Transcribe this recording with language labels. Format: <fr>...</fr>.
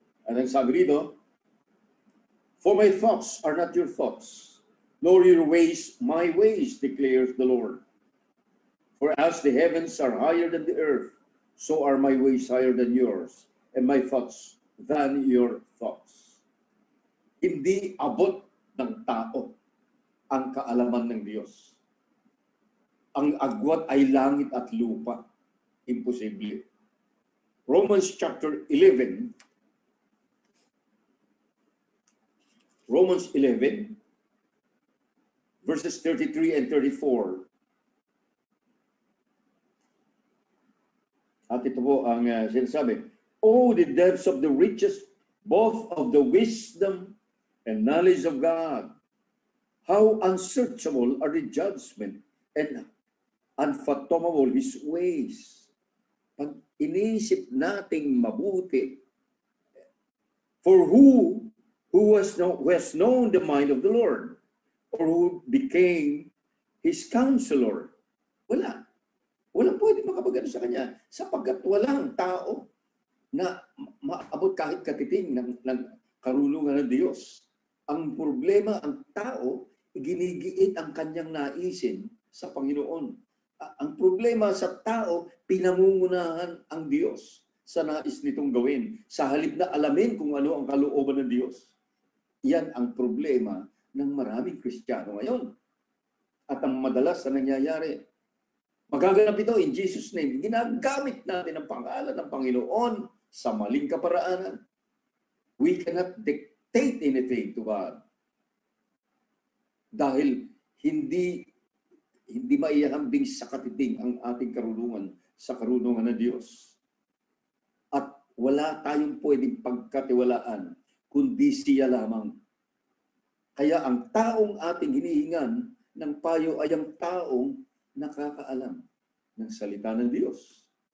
<tl>At ang sabi rito,</tl> <en>for my thoughts are not your thoughts, nor your ways my ways, declares the Lord. For as the heavens are higher than the earth, so are my ways higher than yours, and my thoughts than your thoughts.</en> <tl>Hindi abot ng tao ang kaalaman ng Diyos. Ang agwat ay langit at lupa. Imposible. Romans chapter 11.</tl> <en>Romans 11, verses 33 and 34.</en> <tl>At ito po ang sinasabi,</tl> <en>oh, the depths of the riches both of the wisdom and knowledge of God. How unsearchable are the judgment and unfathomable His ways.</en> <tl>Pag inisip nating mabuti,</tl> <en>for who has known the mind of the Lord, or who became His counselor?</en> <tl>Wala. Walang pwede makapagano sa Kanya, sapagkat walang tao na maabot kahit katiting ng karunungan ng Diyos. Ang problema, ang tao, ginigiit ang kanyang naisin sa Panginoon. Ang problema sa tao, pinangungunahan ang Diyos sa nais nitong gawin. Sa halip na alamin kung ano ang kalooban ng Diyos. Yan ang problema ng maraming Kristiyano ngayon. At ang madalas na nangyayari, magaganap ito</tl> <en>in Jesus' name.</en> <tl>Ginagamit natin ang pangalan ng Panginoon sa maling kaparaanan.</tl> <en>We cannot dictate anything to God.</en> <tl>Dahil hindi maihahambing sa katiting ang ating karunungan sa karunungan ng Diyos. At wala tayong pwedeng pagkatiwalaan kundi siya lamang. Kaya ang taong ating hinihingan ng payo ay ang taong nakakaalam ng salita ng Diyos.</tl>